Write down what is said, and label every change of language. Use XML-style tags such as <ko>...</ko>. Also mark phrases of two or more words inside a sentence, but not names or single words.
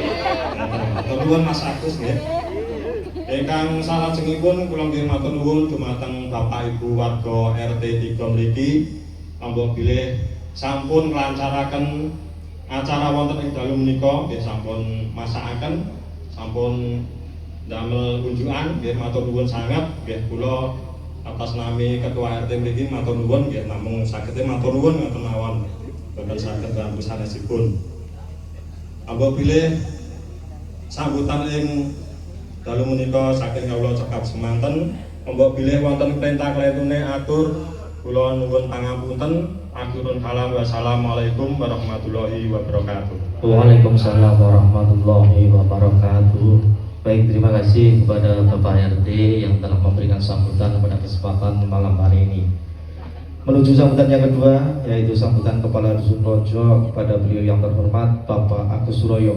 <jv>Matur nuwun Mas Agus nggih. Ingkang salajengipun kula nggih matur nuwun dumateng Bapak Ibu warga RT 3 mriki ambok bilih sampun nglancaraken acara wonten ing dalu menika nggih sampun masakaken, sampun damel unjukan nggih matur nuwun sanget nggih kula atas nami Ketua RT mriki matur nuwun nggih namung saged matur nuwun ngoten mawon boten saged bantu sanesipun. Ambok bilih sambutan ing dalu menika saking kawula cekap semanten ambok bilih wonten perintah kletune atur kula nuwun pangapunten.</jv> <ar>آخر الكلام والسلام عليكم ورحمة الله وبركاته. وعليكم السلام ورحمة الله وبركاته.</ar> <id>Baik, terima kasih kepada Bapak RT yang telah memberikan sambutan pada kesempatan malam hari ini. Menuju sambutan yang kedua, yaitu sambutan Kepala Dusun Rojo kepada beliau yang terhormat Bapak Agus Suroyo.</id>